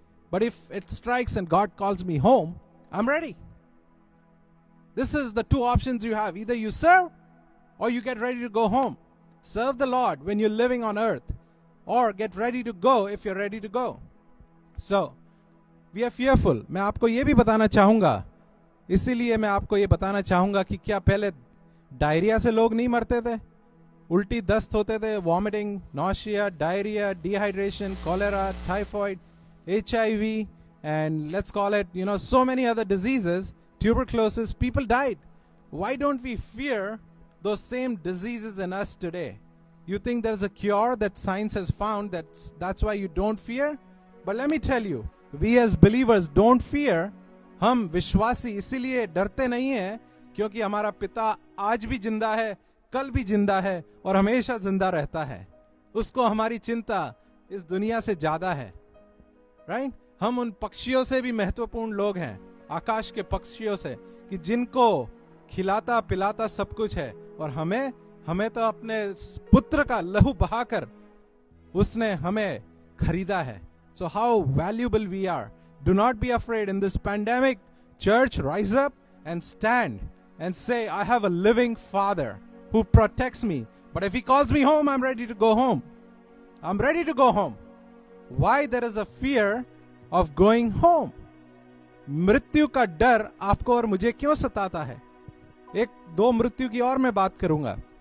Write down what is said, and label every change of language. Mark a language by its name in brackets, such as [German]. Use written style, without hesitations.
[English] But if it strikes and God calls me home, I'm ready. This is the two options you have. Either you serve or you get ready to go home. Serve the Lord when you're living on earth, or get ready to go if you're ready to go. So, we are fearful. [Hindi] मैं आपको ये भी बताना चाहूँगा, इसीलिए मैं आपको ये बताना चाहूँगा कि क्या पहले डायरिया से लोग नहीं मरते थे? उल्टी दस्त होते थे, [English] Vomiting, nausea, diarrhoea, dehydration, cholera, typhoid, HIV, and let's call it, so many other diseases, tuberculosis, people died. Why don't we fear those same diseases in us today? You think there's a cure that science has found, that's why you don't fear? But let me tell you, we as believers don't fear. [Hindi] हम विश्वासी इसीलिए डरते नहीं हैं क्योंकि हमारा पिता आज भी जिंदा है, कल भी जिंदा है और हमेशा जिंदा रहता है. उसको हमारी चिंता इस दुनिया से ज्यादा है. राइट? हम उन पक्षियों से भी महत्वपूर्ण लोग हैं, आकाश के पक्षियों से, कि जिनको खिलाता पिलाता सब कुछ है. और हमें तो अपने पुत्र का लहू बहाकर उसने हमें खरीदा है. [English] So how valuable we are. Do not be afraid in this pandemic. Church, rise up and stand and say, I have a living Father who protects me. But if He calls me home, I'm ready to go home. I'm ready to go home. Why there is a fear of going home? [Hindi] मृत्यु का डर आपको और मुझे क्यों सताता है? दो मृत्यु की और मैं बात करूंगा.